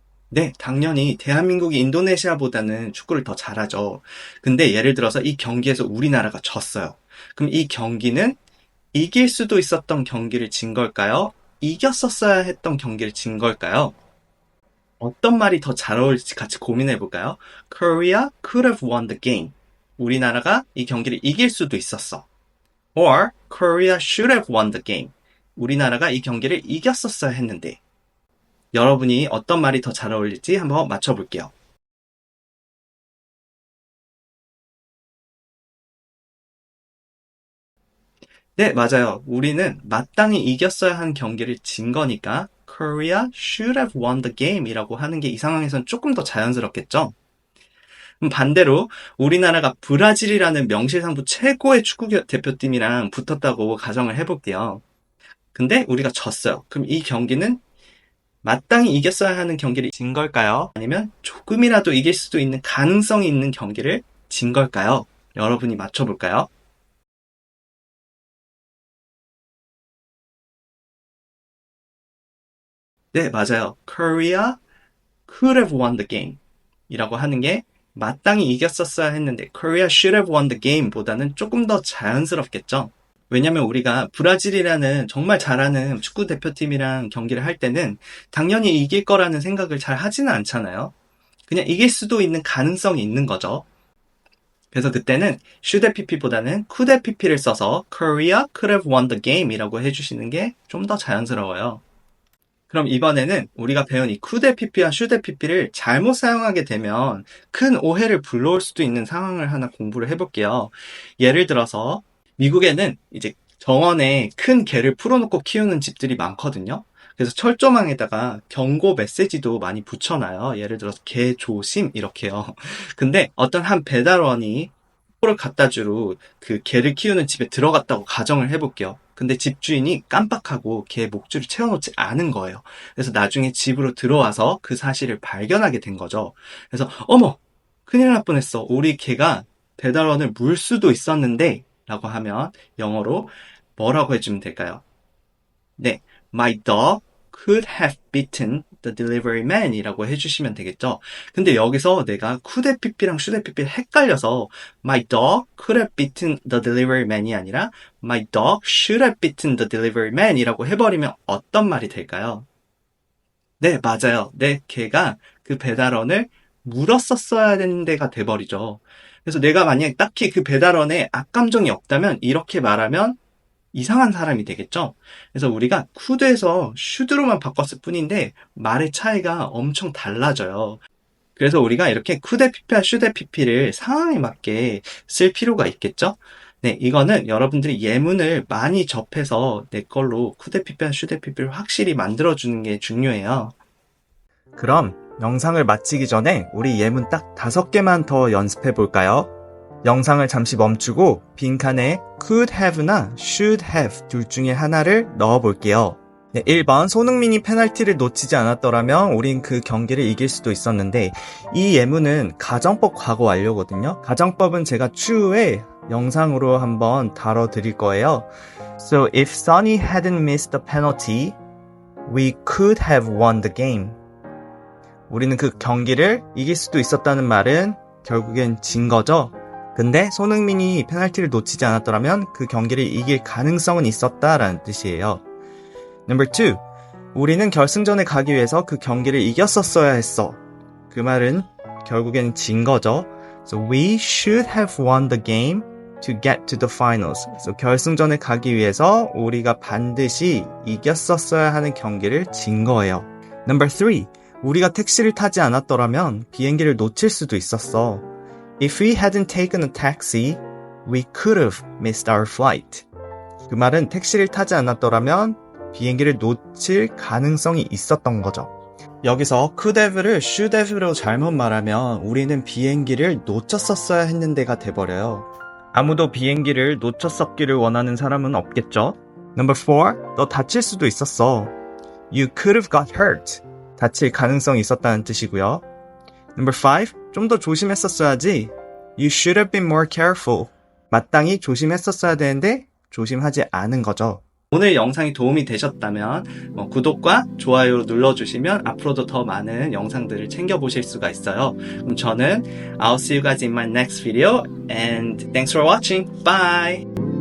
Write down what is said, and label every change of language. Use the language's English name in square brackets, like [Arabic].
[Korean] 네, 당연히 대한민국이 인도네시아보다는 축구를 더 잘하죠. 근데 예를 들어서 이 경기에서 우리나라가 졌어요. 그럼 이 경기는 이길 수도 있었던 경기를 진 걸까요? 이겼었어야 했던 경기를 진 걸까요? 어떤 말이 더 잘 어울릴지 같이 고민해 볼까요? [English] Korea could have won the game. [Korean] 우리나라가 이 경기를 이길 수도 있었어. [English] Or Korea should have won the game. [Korean] 우리나라가 이 경기를 이겼었어야 했는데. 여러분이 어떤 말이 더 잘 어울릴지 한번 맞춰볼게요. 네, 맞아요. 우리는 마땅히 이겼어야 한 경기를 진 거니까 [English] Korea should have won the game [Korean] 이라고 하는 게 이 상황에선 조금 더 자연스럽겠죠? 반대로 우리나라가 브라질이라는 명실상부 최고의 축구 대표팀이랑 붙었다고 가정을 해볼게요. 근데 우리가 졌어요. 그럼 이 경기는 마땅히 이겼어야 하는 경기를 진 걸까요? 아니면 조금이라도 이길 수도 있는 가능성이 있는 경기를 진 걸까요? 여러분이 맞춰볼까요? 네, 맞아요. [English] Korea could have won the game [Korean] 이라고 하는 게 마땅히 이겼었어야 했는데 [English] Korea should have won the game [Korean] 보다는 조금 더 자연스럽겠죠. 왜냐면 우리가 브라질이라는 정말 잘하는 축구 대표팀이랑 경기를 할 때는 당연히 이길 거라는 생각을 잘 하지는 않잖아요. 그냥 이길 수도 있는 가능성이 있는 거죠. 그래서 그때는 should have pp보다는 could have pp를 써서 [English] Korea could have won the game [Korean] 이라고 해주시는 게 좀 더 자연스러워요. 그럼 이번에는 우리가 배운 이 could have pp와 should have pp를 잘못 사용하게 되면 큰 오해를 불러올 수도 있는 상황을 하나 공부를 해볼게요. 예를 들어서 미국에는 이제 정원에 큰 개를 풀어놓고 키우는 집들이 많거든요. 그래서 철조망에다가 경고 메시지도 많이 붙여놔요. 예를 들어서 개 조심 이렇게요. 근데 어떤 한 배달원이 를 갖다 주러 그 개를 키우는 집에 들어갔다고 가정을 해볼게요. 근데 집주인이 깜빡하고 개 목줄을 채워놓지 않은 거예요. 그래서 나중에 집으로 들어와서 그 사실을 발견하게 된 거죠. 그래서 어머! 큰일 날 뻔했어. 우리 개가 배달원을 물 수도 있었는데 라고 하면 영어로 뭐라고 해주면 될까요? 네, [English] My dog could have beaten the delivery man [Korean] 이라고 해주시면 되겠죠. 근데 여기서 내가 [English] could have pp랑 should have pp [Korean] 를 헷갈려서 [English] my dog could have beaten the delivery man [Korean] 이 아니라 [English] my dog should have beaten the delivery man [Korean] 이라고 해버리면 어떤 말이 될까요? 네, 맞아요. 내 개가 그 배달원을 물었었어야 되는 데가 돼버리죠. 그래서 내가 만약 딱히 그 배달원에 악감정이 없다면 이렇게 말하면 이상한 사람이 되겠죠. 그래서 우리가 could에서 should로만 바꿨을 뿐인데 말의 차이가 엄청 달라져요. 그래서 우리가 이렇게 could have pp와 should have pp를 상황에 맞게 쓸 필요가 있겠죠. 네, 이거는 여러분들이 예문을 많이 접해서 내 걸로 could have pp와 should have pp를 확실히 만들어주는 게 중요해요. 그럼 영상을 마치기 전에 우리 예문 딱 5개만 더 연습해 볼까요? 영상을 잠시 멈추고 빈칸에 could have나 should have 둘 중에 하나를 넣어 볼게요. 네, 1번 손흥민이 페널티를 놓치지 않았더라면 우린 그 경기를 이길 수도 있었는데 이 예문은 가정법 과거 완료거든요. 가정법은 제가 추후에 영상으로 한번 다뤄드릴 거예요. [English] So if Sonny hadn't missed the penalty, we could have won the game. [Korean] 우리는 그 경기를 이길 수도 있었다는 말은 결국엔 진 거죠. 근데 손흥민이 페널티를 놓치지 않았더라면 그 경기를 이길 가능성은 있었다라는 뜻이에요. [English] Number 2. [Korean] 우리는 결승전에 가기 위해서 그 경기를 이겼었어야 했어. 그 말은 결국엔 진 거죠. [English] So we should have won the game to get to the finals. [Korean] So 결승전에 가기 위해서 우리가 반드시 이겼었어야 하는 경기를 진 거예요. [English] Number 3. [Korean] 우리가 택시를 타지 않았더라면 비행기를 놓칠 수도 있었어. [English] If we hadn't taken a taxi, we could have missed our flight. [Korean] 그 말은 택시를 타지 않았더라면 비행기를 놓칠 가능성이 있었던 거죠. 여기서 could have를 should have로 잘못 말하면 우리는 비행기를 놓쳤었어야 했는데가 돼버려요. 아무도 비행기를 놓쳤었기를 원하는 사람은 없겠죠? [English] Number 4. [Korean] 너 다칠 수도 있었어. [English] You could have got hurt. [Korean] 다칠 가능성이 있었다는 뜻이고요. [English] Number 5. [Korean] 좀 더 조심했었어야지. [English] You should have been more careful. [Korean] 마땅히 조심했었어야 되는데 조심하지 않은 거죠. 오늘 영상이 도움이 되셨다면 구독과 좋아요 눌러주시면 앞으로도 더 많은 영상들을 챙겨보실 수가 있어요. 그럼 저는 [English] I'll see you guys in my next video and thanks for watching. Bye!